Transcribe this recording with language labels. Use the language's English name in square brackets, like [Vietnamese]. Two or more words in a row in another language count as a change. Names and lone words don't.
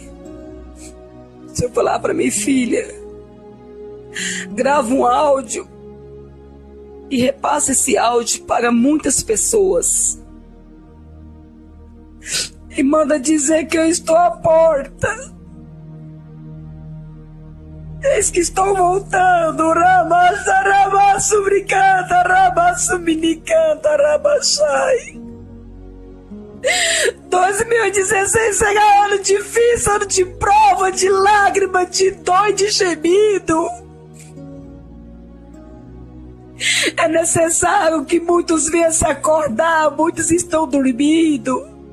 [Portuguese] O Senhor falava para mim, filha, grava um áudio e repassa esse áudio para muitas pessoas. E manda dizer que eu estou à porta. Eis que estou voltando. Ramassa, ramasso, brincanta, ramasso, minicanta, rabachai. 2016 será ano difícil, ano de prova, de lágrima, de dor e de gemido. É necessário que muitos venham se acordar, muitos estão dormindo.